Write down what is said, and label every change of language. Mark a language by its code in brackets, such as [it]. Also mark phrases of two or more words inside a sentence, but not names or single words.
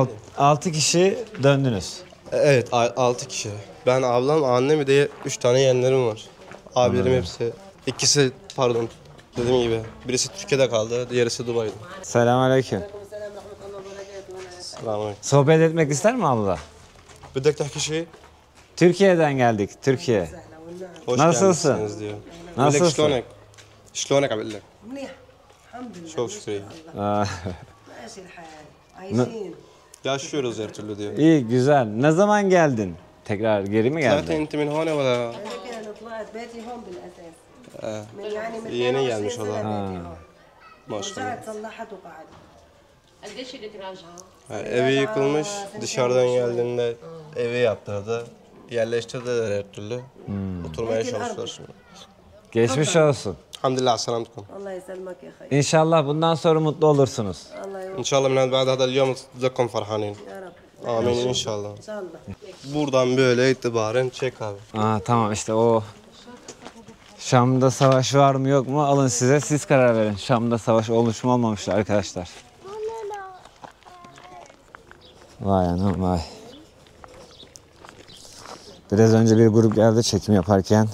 [tr] 6 kişi döndünüz. Evet, 6 kişi. Ben, ablam, annem, bir de 3 tane yeğenlerim var. Abilerim hepsi İkisi pardon dediğim gibi birisi Türkiye'de kaldı, diğerisi Dubai'de. Selamünaleyküm. Selamünaleyküm. Sohbet etmek ister mi abla? [ar] بدك تحكي شيء؟ [tr] Türkiye'den geldik, Türkiye. Hoş Nasılsın? gelmişsiniz diyor. Nasılsın? [ar] شلونك؟ شلونك عم بقول لك؟ منيح الحمد لله [tr] Çok şükür iyi. Aa, [ar] ماشي الحال عايشين [tr] Yaşıyoruz her türlü diyor. İyi, güzel. Ne zaman geldin? Tekrar geri mi [ar] طلعت [tr] geldin? [ar] انت من هون ولا؟ هيك انا طلعت بيتي هون بالاساس آه. من يعني من يني 22 [tr] gelmiş o [ar] سنه [tr] da. [ar] بيتي هون [tr] Maşallah. [ar] رجعت صلحت وقعدت قديش بدك راجعة؟ [tr] Ha, evi yıkılmış, dışarıdan geldiğinde evi yaptırdı. Yerleştirdiler her türlü. Oturmaya çalıştılar şimdi. Geçmiş olsun. Alhamdulillah selamünaleyküm. [ar] الله يسلمك يا خي [tr] İnşallah bundan sonra mutlu olursunuz. [ar] الله يوفقك إن شاء الله من بعد هذا اليوم تصدقكم فرحانين. يا رب [tr] Amin inşallah. [ar] ان شاء الله [tr] Buradan böyle itibaren çek abi. Aa, tamam işte o. Şam'da savaş var mı yok mu? Alın size, siz karar verin. Şam'da savaş olmuş mu olmamıştı arkadaşlar. Vay anam vay. Biraz önce bir grup geldi çekim yaparken.